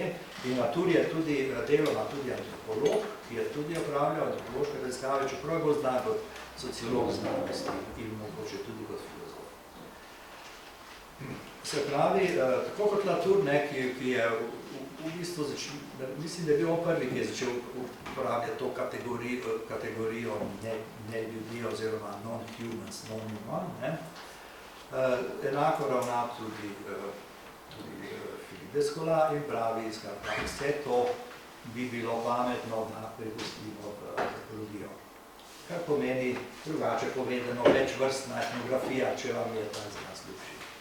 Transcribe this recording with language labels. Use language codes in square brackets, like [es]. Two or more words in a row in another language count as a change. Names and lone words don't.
[sl] In Latour je tudi deloma tudi antropolog, ki je tudi opravljal antropološke raziskave, čeprav je bolj znan kot sociolog znanosti in mogoče tudi kot filozof. Se pravi, tako kot Latour, ki je v bistvu mislim, da je bil on prvi, ki je začel uporabljati to kategorijo ne ljudi oziroma [en] non-humans, non-human. [sl] Enako ravna tudi Philippe Descola in pravi, skratka, vse to bi bilo pametno, da prepustimo v antropologijo. Kar pomeni, drugače povedano, večvrstna etnografija, če vam je ta izraz ljubši.